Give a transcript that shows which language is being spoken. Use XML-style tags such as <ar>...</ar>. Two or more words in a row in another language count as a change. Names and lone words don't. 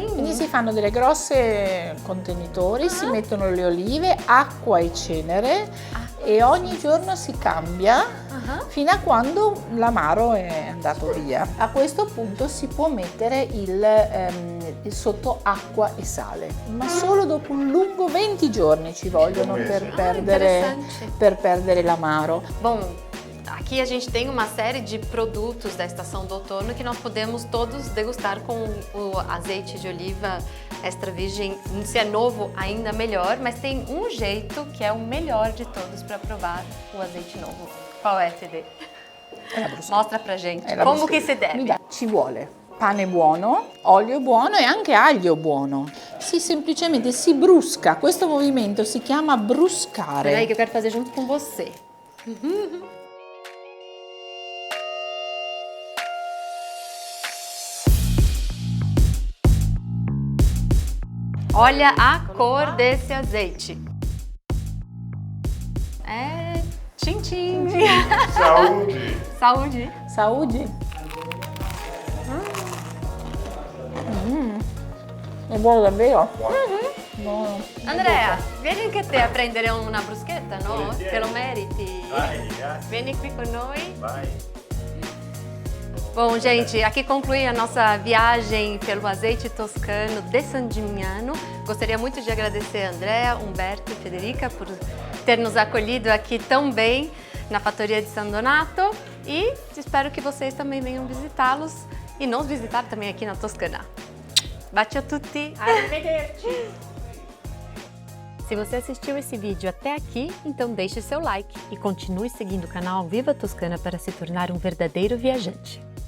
<it>Quindi si fanno delle grosse contenitori, si mettono le olive, acqua e cenere e ogni giorno si cambia fino a quando l'amaro è andato via. A questo punto si può mettere il sotto acqua e sale, ma solo dopo un lungo 20 giorni ci vogliono per perdere l'amaro.</it> <pt>Bom, aqui a gente tem uma série de produtos da estação do outono que nós podemos todos degustar com o azeite de oliva extra virgem. Se é novo, ainda melhor, mas tem um jeito que é o melhor de todos para provar o azeite novo. Qual é, Fede? Mostra pra gente como</pt> <it>che si deve. Ci vuole pane buono, olio buono e anche aglio buono. Semplicemente si brusca, questo movimento si chiama bruscare.</it> <pt>Peraí que eu quero fazer junto com você. Olha a cor desse azeite. É tchim-tchim. Saúde! Saúde. Saúde.</pt> <it>È buono davvero? Buono. Andrea, vieni anche te a prendere una bruschetta, no? Te lo meriti. Vai, grazie. Vieni qui con noi. Vai.</it> <pt>Bom, gente, aqui conclui a nossa viagem pelo azeite toscano de San Gimignano. Gostaria muito de agradecer a Andrea, Umberto e Federica por ter nos acolhido aqui tão bem na Fattoria de San Donato e espero que vocês também venham visitá-los e nos visitar também aqui na Toscana.</pt> <it>Bacio a tutti! Arrivederci!</it> <pt>Se você assistiu esse vídeo até aqui, então deixe seu like e continue seguindo o canal Viva Toscana para se tornar um verdadeiro viajante.</pt>